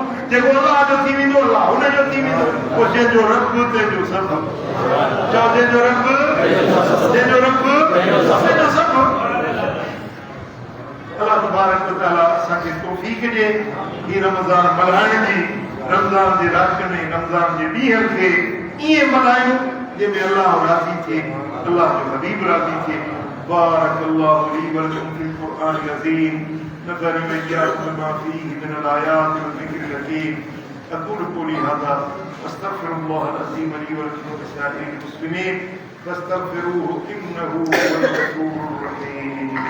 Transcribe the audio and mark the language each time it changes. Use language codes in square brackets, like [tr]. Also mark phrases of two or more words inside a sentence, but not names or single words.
[sd] जेको अल्लाह जो थी वेंदो अल्लाह हुन जो थी वेंदो पोइ जंहिंजो रब तंहिंजो सभु चओ जंहिंजो रब तंहिंजो सभु अल्लाह [ar] تبارك وتعالى [sd] असांखे तौफ़ीक़ ॾिए ही रमज़ान मल्हाइण जी रमज़ान जे राति में रमज़ान जे ॾींहं खे ईअं मल्हायूं जंहिंमें अल्लाह राज़ी थिए [ar] अल्लाह जो हबीब राज़ी थिए بارك الله لي ولكم في القرآن العظيم ونفعني وإياكم بما فيه من الآيات والذكر الحكيم أقول قولي هذا أستغفر الله العظيم لي ولكم ولسائر المسلمين فاستغفروه إنه هو الغفور الرحيم